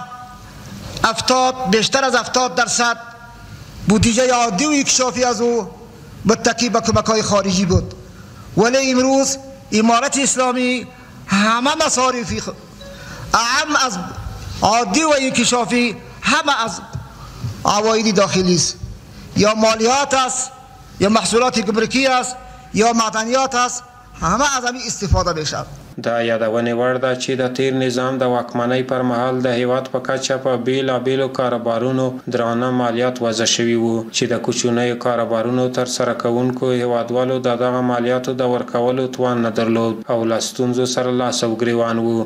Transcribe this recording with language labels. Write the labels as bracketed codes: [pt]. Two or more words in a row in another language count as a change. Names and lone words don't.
[fa] بیشتر از 70% بودجه عادی و اکشافی از او متکی به کمک‌های خارجی بود ولی امروز امارت اسلامی همه مصارفی اهم از عادی و انکشافی همه از عواید داخلی است یا مالیات است یا محصولات گمرکی است یا معدنیات است همه از همین استفاده میشود. [ps] دا یادونې وړ ده چې د تیر نظام د واکمنۍ پر مهال د هیواد په کچه په بیلابیلو کاروبارونو درانه مالیات وضع شوي وو چې د کوچنیو کاروبارونو ترسره کوونکو هیوادوالو د دغه مالیاتو د ورکولو توان نه درلود او له ستونزو سره لاس او ګریوان وو.